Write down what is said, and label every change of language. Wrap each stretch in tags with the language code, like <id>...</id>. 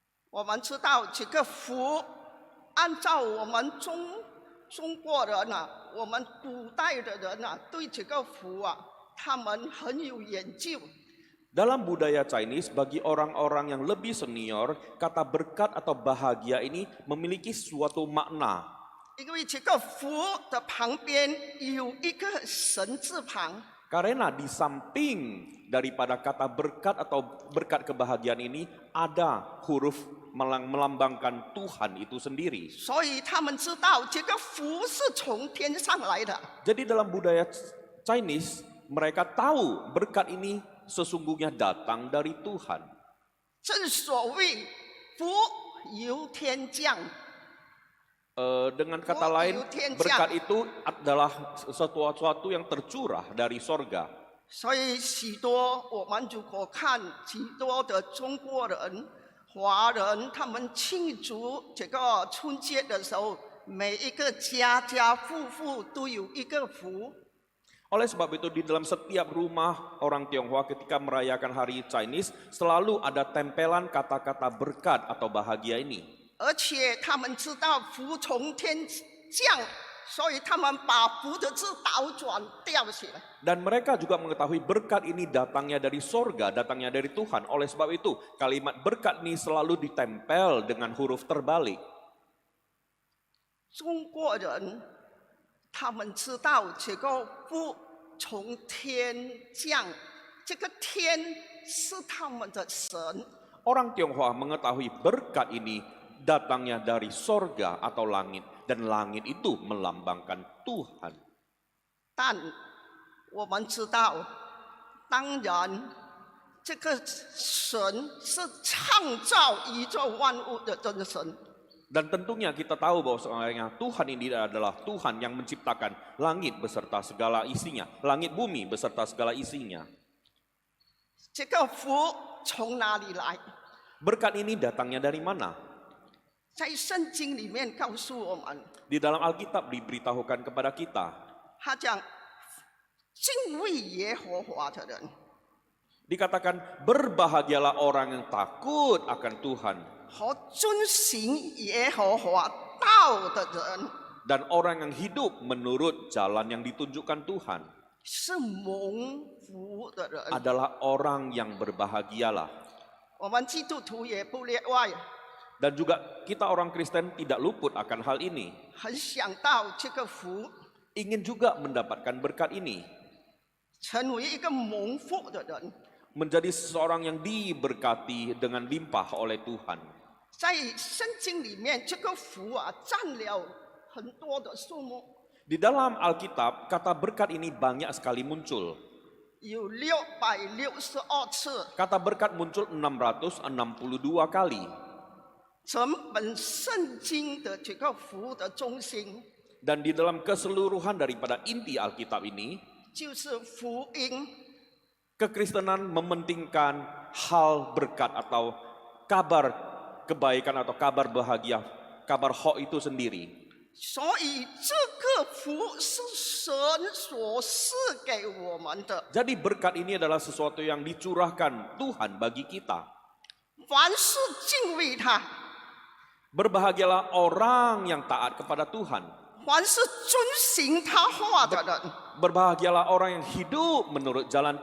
<zh>我们知道这个福，按照我们中国人啊，我们古代的人啊，对这个福啊，他们很有研究。</zh> <id>Dalam budaya Chinese, bagi orang-orang yang lebih senior, kata berkat atau bahagia ini memiliki suatu makna.</id> <zh>因为这个福的旁边有一个神字旁，</zh> <id>Karena di samping daripada kata berkat atau berkat kebahagiaan ini ada huruf melambangkan Tuhan itu sendiri.</id> <zh>所以他们知道这个福是从天上来的。</zh> <id>Jadi dalam budaya Chinese, mereka tahu berkat ini sesungguhnya datang dari Tuhan.</id> <zh>正所谓福由天降，</zh> <id>Dengan kata lain, berkat itu adalah sesuatu yang tercurah dari sorga.</id> <zh>所以许多我们如果看许多的中国人、华人，他们庆祝这个春节的时候，每一个家家户户都有一个福。</zh> <id>Oleh sebab itu di dalam setiap rumah orang Tionghoa ketika merayakan hari Chinese selalu ada tempelan kata-kata berkat atau bahagia ini.</id> <zh>而且他们知道福从天降，所以他们把福的字倒转吊起来。</zh> <id>Dan mereka juga mengetahui berkat ini datangnya dari sorga, datangnya dari Tuhan. Oleh sebab itu kalimat berkat ini selalu ditempel dengan huruf terbalik.</id> <zh>中国人他们知道这个福从天降，这个天是他们的神。</zh> <id>Orang Tionghoa mengetahui berkat ini datangnya dari sorga atau langit. Dan langit itu melambangkan Tuhan.</id> <zh>但我们知道，当然，这个神是创造宇宙万物的真神。</zh> <id>Dan tentunya kita tahu bahwa Tuhan ini adalah Tuhan yang menciptakan langit beserta segala isinya. Langit bumi beserta segala isinya.</id> <zh>这个福从哪里来？</zh> <id>Berkat ini datangnya dari mana?</id> <zh>在圣经里面告诉我们，</zh> <id>Di dalam Alkitab diberitahukan kepada kita.</id> <zh>他讲敬畏耶和华的人，</zh> <id>Dikatakan berbahagialah orang yang takut akan Tuhan.</id> <zh>和遵行耶和华道的人，</zh> <id>Dan orang yang hidup menurut jalan yang ditunjukkan Tuhan.</id> <zh>是蒙福的人。</zh> <id>Adalah orang yang berbahagialah.</id> <zh>我们基督徒也不例外，</zh> <id>Dan juga kita orang Kristen tidak luput akan hal ini.</id> <zh>很想到这个福，</zh> <id>Ingin juga mendapatkan berkat ini.</id> <zh>成为一个蒙福的人。</zh> <id>Menjadi seseorang yang diberkati dengan limpah oleh Tuhan.</id> <zh>在圣经里面，这个福啊占了很多的数目，</zh> <id>Di dalam Alkitab, kata berkat ini banyak sekali muncul.</id> <zh>有662次。</zh> <id>Kata berkat muncul 662 kali.</id> <zh>整本圣经的这个福的中心</zh> <id>Dan di dalam keseluruhan daripada inti Alkitab ini,</id> <zh>就是福音。</zh> <id>kekristenan mementingkan hal berkat atau kabar kebaikan atau kabar bahagia, kabar hak itu sendiri.</id> <zh>所以这个福是神所赐给我们的。</zh> <id>Jadi berkat ini adalah sesuatu yang dicurahkan Tuhan bagi kita.</id> <zh>凡是敬畏他，</zh> <id>Berbahagialah orang yang taat kepada Tuhan.</id> <zh>凡是遵行他话的人，</zh> <id>Berbahagialah orang yang hidup menurut jalan</id>